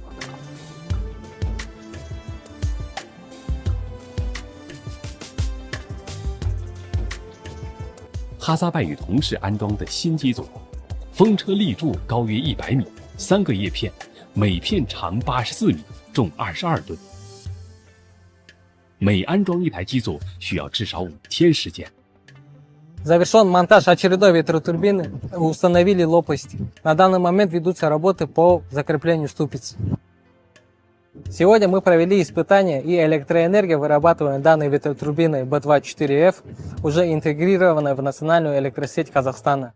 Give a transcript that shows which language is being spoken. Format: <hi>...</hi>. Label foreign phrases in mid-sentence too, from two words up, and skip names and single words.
<zh>哈萨拜与同事安装的新机组，风车立柱高约100米，3个叶片，每片长84米，重22吨。每安装一台机组需要至少5天时间。</zh> <ru>Завершен монтаж очередной ветротурбины, установили лопасти. На данный момент ведутся работы по закреплению ступиц. Сегодня мы провели испытания, и электроэнергия, вырабатываемая данной ветротурбиной B24F, уже интегрирована в национальную электросеть Казахстана.</ru>